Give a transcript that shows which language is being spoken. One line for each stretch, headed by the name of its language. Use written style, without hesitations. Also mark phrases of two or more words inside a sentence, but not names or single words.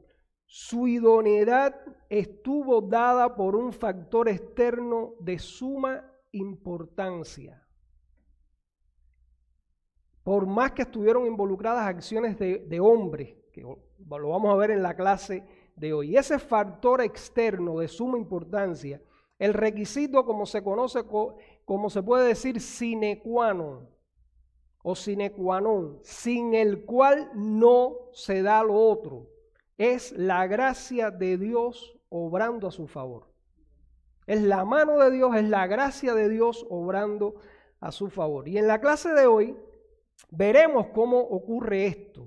Spanish: Su idoneidad estuvo dada por un factor externo de suma importancia. Por más que estuvieron involucradas acciones de hombres, que lo vamos a ver en la clase de hoy. Ese factor externo de suma importancia, el requisito como se conoce, como se puede decir,
Latin: sine qua non o sine qua non,
Spanish: sin el cual no se da lo otro, es la gracia de Dios obrando a su favor. Es la mano de Dios, es la gracia de Dios obrando a su favor. Y en la clase de hoy veremos cómo ocurre esto.